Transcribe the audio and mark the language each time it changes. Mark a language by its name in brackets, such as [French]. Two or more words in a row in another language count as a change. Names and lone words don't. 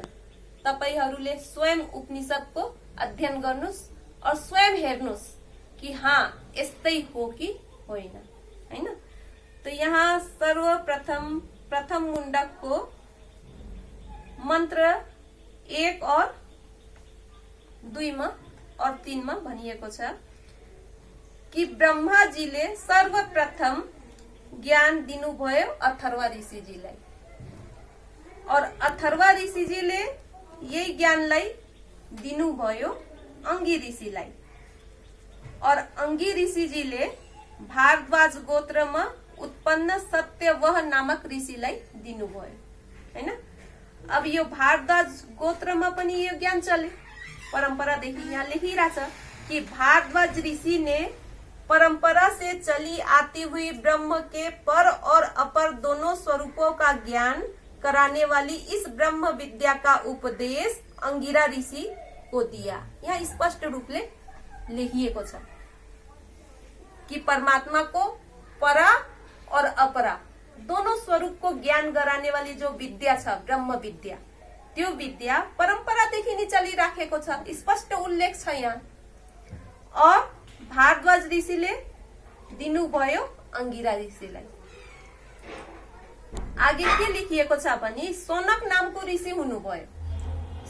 [Nepali] तपाईहरुले स्वयं उपनिषदको अध्ययन गर्नुस् और स्वयं हेर्नुस् कि हाँ यस्तै हो कि होइन, हैन। तो यहाँ सर्वप्रथम प्रथम मुण्डकको मन्त्र 1 और 2 मा और 3 मा भनिएको छ कि ब्रह्माजीले सर्वप्रथम ज्ञान दिनुभयो अथर्व ऋषिजीलाई और अथर्व ऋषिजीले यही ज्ञानलाई दिनुभयो अंगी ऋषिलाई और अंगी ऋषिजीले भारद्वाज गोत्रमा उत्पन्न सत्यवह नामक ऋषिलाई दिनुभयो, हैन। अब यो भारद्वाज गोत्रमा पनि यो ज्ञान चले, परंपरादेखि यहाँ लेखिरहेछ कि [Hindi] भारद्वाज ऋषि ने परंपरा से चली आती हुई ब्रह्म के पर और अपर दोनों स्वरूपों का ज्ञान कराने वाली इस ब्रह्म विद्या का उपदेश अंगिरा ऋषि को दिया। [Nepali] यहाँ स्पष्ट रूपले लेखिएको छ कि [Hindi] परमात्मा को परा और अपरा दोनों स्वरूप को ज्ञान गराने वाली जो विद्या [Nepali] छ ब्रह्म विद्या, त्यो विद्या परंपरादेखि नै चलिराखेको छ, स्पष्ट उल्लेख छ यहाँ। और भारद्वाज ऋषिले दिनुभयो अंगिरा ऋषिलाई। आगे के लेखिएको छ भने सौनक नामको ऋषि हुनुभयो।